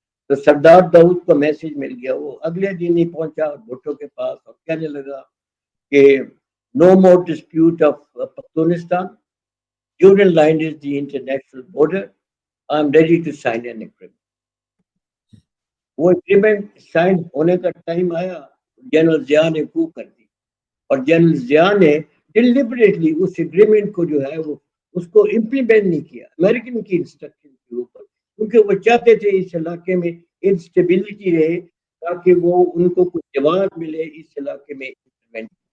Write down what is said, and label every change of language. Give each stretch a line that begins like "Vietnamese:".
Urdu: تو سردار داؤد کو میسج مل گیا, وہ اگلے دن ہی پہنچا بھٹو کے پاس اور کہنے لگا کہ
English: no more dispute of Pakistan. Union line is the international border. I'm ready to sign an agreement.
Urdu: وہ اگریمنٹ سائن ہونے کا ٹائم آیا, جنرل ضیاء نے کو کر دی, اور جنرل ضیاء نے ڈیلیبریٹلی اس اگریمنٹ کو جو ہے وہ اس کو امپلیمنٹ نہیں کیا امریکن کی انسٹرکشن کے اوپر, کیونکہ وہ چاہتے تھے اس علاقے میں انسٹیبلٹی رہے تاکہ وہ ان کو کچھ جواب ملے اس علاقے میں امپلیمنٹ.